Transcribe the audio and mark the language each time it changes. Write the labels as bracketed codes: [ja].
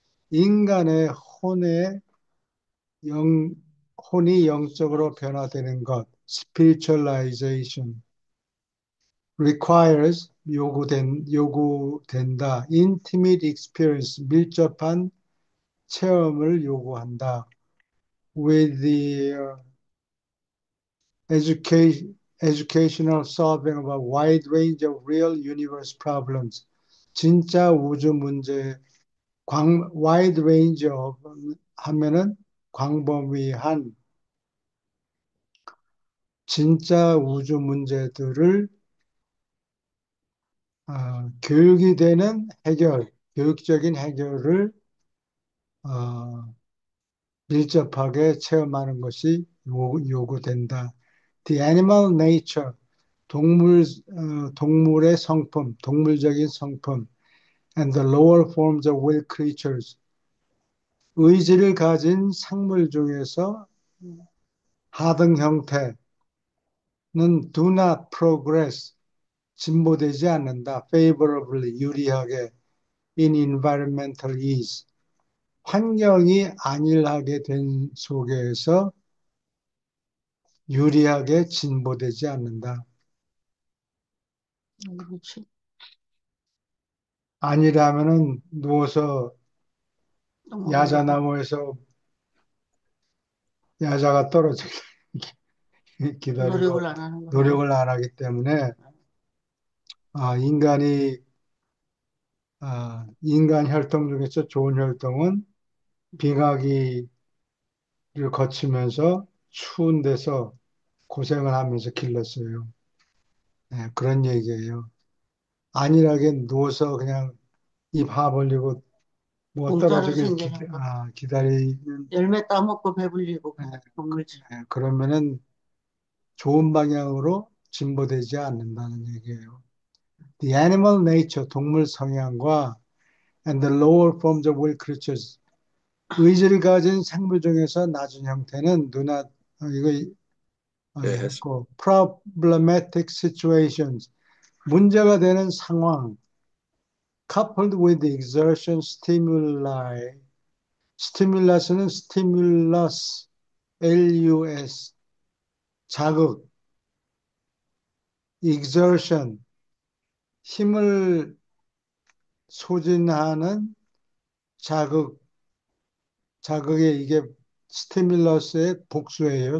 [ko] 인간의 영, 혼이 영적으로 변화되는 것. [en] spiritualization requires [ko] 요구된다. [en] intimate experience, [ko] 밀접한 체험을 요구한다. [en] with the educational solving of a wide range of real universe problems. [ko] 진짜 우주 문제, [en] wide range of [ko] 하면은 광범위한 진짜 우주 문제들을 교육이 되는 교육적인 해결을 어, 밀접하게 체험하는 것이 요구된다. [en] The animal nature, [ko] 동물의 성품, 동물적인 성품, [en] and the lower forms of will creatures, [ko] 의지를 가진 생물 중에서 하등 형태는 [en] do not progress, [ko] 진보되지 않는다. favorably, 유리하게, [en] in environmental ease, [ko] 환경이 안일하게 된 속에서 유리하게 진보되지 않는다. 그렇지. 아니라면은 누워서 똥 먹으려고. 야자나무에서 야자가 떨어지기 기다리고 노력을 안 하는 거네. 노력을 안 하기 때문에 인간이 인간 혈통 중에서 좋은 혈통은 빙하기를 거치면서 추운 데서 고생을 하면서 길렀어요. 네, 그런 얘기예요. 안일하게 누워서 그냥 입 하 벌리고 뭐 떨어지길 생기는 거. 기다리는 열매 따먹고 배불리고 네, 건물지. 그러면은 좋은 방향으로 진보되지 않는다는 얘기예요. [en] The animal nature, [ko] 동물 성향과 [en] and the lower forms of will creatures, [ko] 의지를 가진 생물 중에서 낮은 형태는 이거 예, 했습니다. 했고, [en] problematic situations, [ko] 문제가 되는 상황, [en] coupled with exertion stimuli, [ko] 스티뮬러스는 stimulus, LUS, 자극, exertion, 힘을 소진하는 자극의 이게 스티뮬러스의 복수예요.